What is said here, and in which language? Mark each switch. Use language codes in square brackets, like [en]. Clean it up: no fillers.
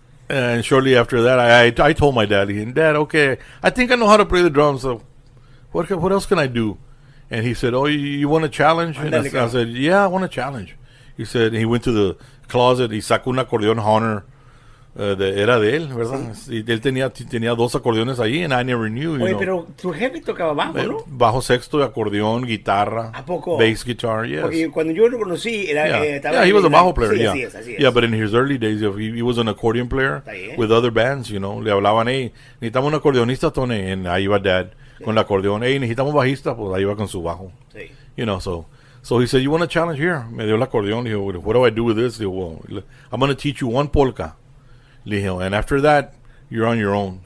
[en] And shortly after that, I told my dad, Dad, okay, I think I know how to play the drums. So what else can I do? And he said, oh, you want a challenge? And I said, yeah, I want a challenge. He said, he went to the closet, [es] y sacó un acordeón Honor. Era de él, ¿verdad? Sí. Y él tenía 2 acordeones ahí, [en] and I never knew. [es] Oye, pero tu jefe tocaba bajo, ¿no? Bajo sexto, acordeón, guitarra. ¿A poco? [en] Bass guitar, yes. [es] Porque cuando yo lo conocí, [en] he was a bajo player, [es] sí, [en] yeah. [es] Así es. [en] Yeah, but in his early days, he was an accordion player with other bands, [es] Le hablaban, necesitamos un acordeonista, Tony, [en] and [es] ahí iba Dad con el acordeón. Necesitamos bajista, pues ahí iba con su bajo. Sí. [en] So he said, you want a challenge here? [es] Me dio el acordeón. Dijo, [en] what do I do with this? Dijo, well, I'm going to teach you one polka. [es] Le dije, [en] and after that, you're on your own.